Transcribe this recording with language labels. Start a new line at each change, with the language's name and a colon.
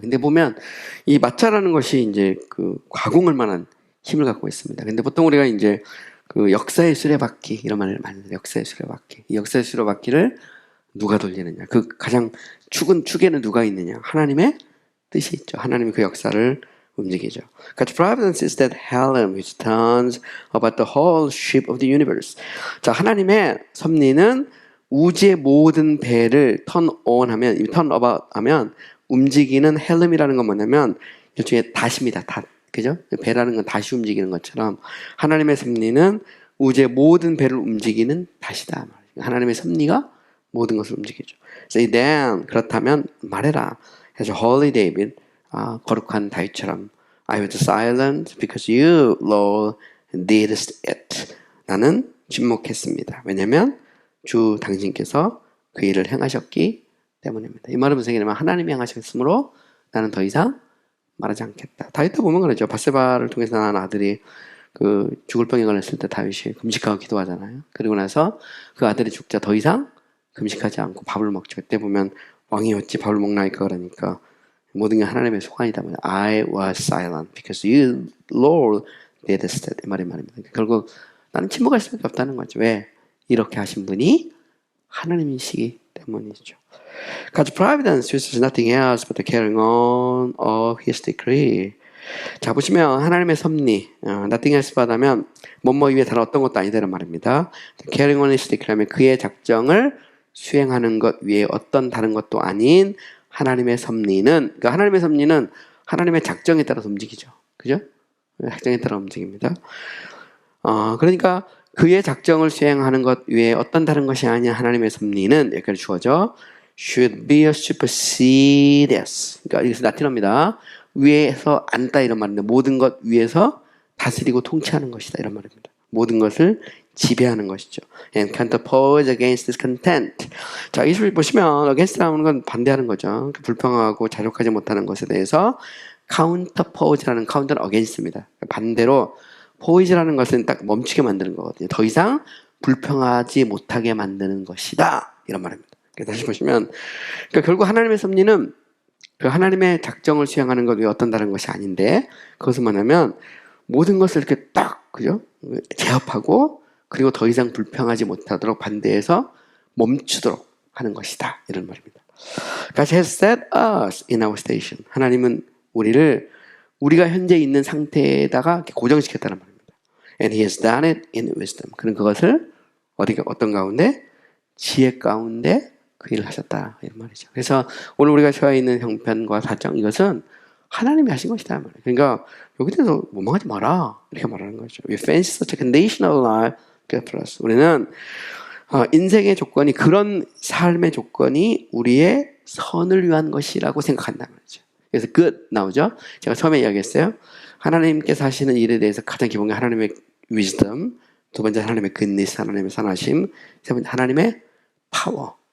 Korean: 근데 보면 이 마차라는 것이 이제 가공할 만한 힘을 갖고 있습니다. 근데 보통 우리가 이제 역사의 수레바퀴 이런 말을 많이 해요. 역사의 수레바퀴. 이 역사의 수레바퀴를 누가 돌리느냐? 가장 축에는 누가 있느냐? 하나님의 뜻이 있죠. 하나님이 그 역사를 움직이죠.
English: God's providence is that helm which turns about the whole ship of the universe.
Korean: 자, 하나님의 섭리는 우주의 모든 배를 turn about 하면 움직이는 헬름이라는 건 뭐냐면 일종의 닷입니다. 닷. 그죠? 배라는 건 다시 움직이는 것처럼 하나님의 섭리는 우주의 모든 배를 움직이는 닷이다. 하나님의 섭리가 모든 것을 움직이죠.
English: Say then,
Korean: 그렇다면 말해라.
English: As holy David,
Korean: 거룩한 다윗처럼
English: I was silent because you, Lord, didst it.
Korean: 나는 침묵했습니다. 왜냐하면 주 당신께서 그 일을 행하셨기 때문입니다. 이 말은 무슨 얘기냐면 하나님이 행하셨으므로 나는 더 이상 말하지 않겠다. 다윗도 보면 그러죠. 바세바를 통해서 난 아들이 죽을 병에 걸렸을 때 다윗이 금식하고 기도하잖아요. 그리고 나서 그 아들이 죽자 더 이상 금식하지 않고 밥을 먹죠. 그때 보면 왕이 어찌 밥을 먹나이까 그러니까 모든 게 하나님의 소관이다.
English: I was silent because you, Lord, didst it.
Korean: 이 말입니다. 결국 나는 침묵할 수밖에 없다는 거죠. 왜? 이렇게 하신 분이 하나님이시기 때문이죠.
English: God's providence is nothing else but the carrying on of His decree.
Korean: 자, 보시면 하나님의 섭리,
English: nothing else but
Korean: 하면 뭐뭐 위에 다른 어떤 것도 아니다는 말입니다.
English: carrying on His decree
Korean: 하면 그의 작정을 수행하는 것 위에 어떤 다른 것도 아닌 하나님의 섭리는, 그러니까 하나님의 섭리는 하나님의 작정에 따라서 움직이죠. 그죠? 작정에 따라 움직입니다. 그러니까 그의 작정을 수행하는 것 외에 어떤 다른 것이 아니야. 하나님의 섭리는 여기까지 주어져
English: should be a supersedes.
Korean: 그러니까 여기서 라틴어입니다. 위에서 앉다 이런 말인데 모든 것 위에서 다스리고 통치하는 것이다 이런 말입니다. 모든 것을 지배하는 것이죠.
English: And counterpose against discontent.
Korean: 자, 이 술 보시면 against라는 건 반대하는 거죠. 불평하고 자족하지 못하는 것에 대해서 counterpose라는 counter는 against입니다. 반대로 poise라는 것은 딱 멈추게 만드는 거거든요. 더 이상 불평하지 못하게 만드는 것이다. 이런 말입니다. 다시 보시면, 그러니까 결국 하나님의 섭리는 그 하나님의 작정을 수행하는 것 외에 어떤 다른 것이 아닌데, 그것은 뭐냐면 모든 것을 이렇게 딱, 그죠? 제압하고, 그리고 더 이상 불평하지 못하도록 반대해서 멈추도록 하는 것이다. 이런 말입니다.
English: God has set us in our station.
Korean: 하나님은 우리가 현재 있는 상태에다가 이렇게 고정시켰다는 말입니다.
English: And He has done it in wisdom.
Korean: 그는 그것을 어떤 가운데? 지혜 가운데 그 일을 하셨다. 이런 말이죠. 그래서 오늘 우리가 처해 있는 형편과 사정, 이것은 하나님이 하신 것이다. 말이에요. 그러니까 여기 대해서 원망하지 마라. 이렇게 말하는 거죠.
English: We face such a condition of life good for us.
Korean: 우리는 인생의 조건이, 그런 삶의 조건이 우리의 선을 위한 것이라고 생각한다는 거죠. 그래서 good 나오죠. 제가 처음에 이야기했어요. 하나님께서 하시는 일에 대해서 가장 기본이 하나님의 wisdom, 두 번째 하나님의 goodness, 하나님의 선하심, 세 번째 하나님의 power.